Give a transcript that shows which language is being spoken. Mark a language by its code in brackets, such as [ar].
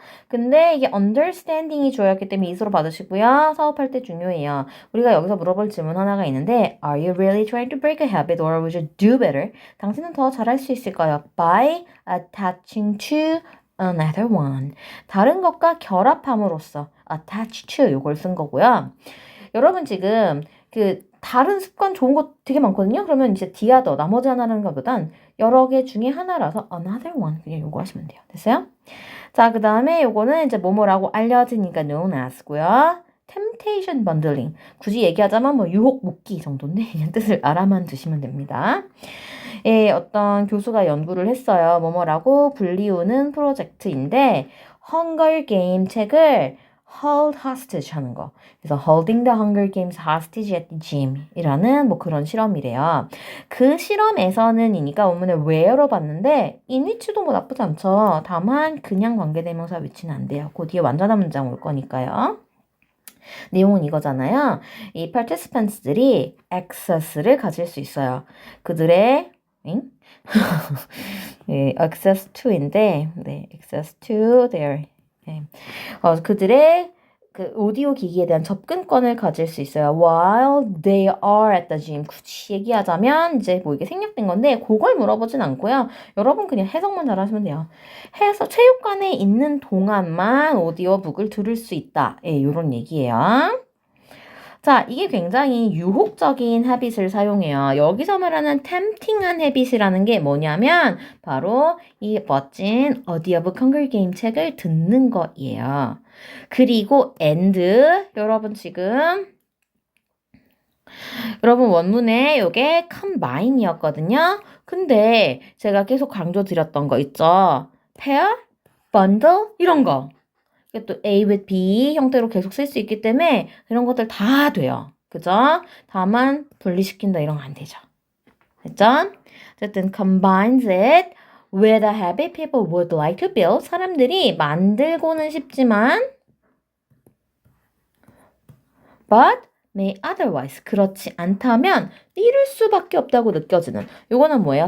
[ko] 근데 이게 understanding이 주어였기 때문에 이수로 받으시고요. 사업할 때 중요해요. 우리가 여기서 물어볼 질문 하나가 있는데 [en] Are you really trying to break a habit or would you do better? [ko] 당신은 더 잘할 수 있을까요? [en] By attaching to another one. [ko] 다른 것과 결합함으로써 attach to 요걸 쓴 거고요. 여러분 지금 그 다른 습관 좋은 거 되게 많거든요. 그러면 이제 the other 나머지 하나라는 것보단 여러 개 중에 하나라서 another one 그냥 요거 하시면 돼요. 됐어요? 자, 그 다음에 요거는 이제 뭐뭐라고 알려지니까 known as고요. [en] temptation bundling. [ko] 굳이 얘기하자면 뭐 유혹 묶기 정도인데 그냥 뜻을 알아만 두시면 됩니다. 예, 어떤 교수가 연구를 했어요. 뭐뭐라고 불리우는 프로젝트인데 헝거 게임 책을 hold hostage 하는 거. [en] 그래서 holding the Hunger Games hostage at the gym [ko] 이라는 뭐 그런 실험이래요. 그 실험에서는 이니까 원문을 where로 봤는데 in which도 뭐 나쁘지 않죠. 다만 그냥 관계대명사 위치는 안 돼요. 그 뒤에 완전한 문장 올 거니까요. 내용은 이거잖아요. 이 participants들이 access를 가질 수 있어요. 그들의 네, access to인데, 네, access to their 네. 그들의 그 오디오 기기에 대한 접근권을 가질 수 있어요. [en] While they are at the gym. [ko] 굳이 얘기하자면 이제 뭐 이게 생략된 건데 그걸 물어보진 않고요. 여러분 그냥 해석만 잘하시면 돼요. 해서 체육관에 있는 동안만 오디오북을 들을 수 있다. 예, 이런 얘기예요. 자, 이게 굉장히 유혹적인 헤빗을 사용해요. 여기서 말하는 tempting한 헤빗이라는 게 뭐냐면 바로 이 멋진 어디 오브 헝거 게임 책을 듣는 거예요. 그리고 and 여러분 지금 여러분 원문에 요게 combine이었거든요. 근데 제가 계속 강조드렸던 거 있죠. pair, bundle 이런 거. 또 A with B 형태로 계속 쓸 수 있기 때문에 이런 것들 다 돼요. 그죠? 다만 분리시킨다 이런 거 안 되죠. 됐죠? [en] 어쨌든 combines it with a habit people would like to build. [ko] 사람들이 만들고는 싶지만 [en] but may otherwise [ko] 그렇지 않다면 이룰 수밖에 없다고 느껴지는 요거는 뭐예요?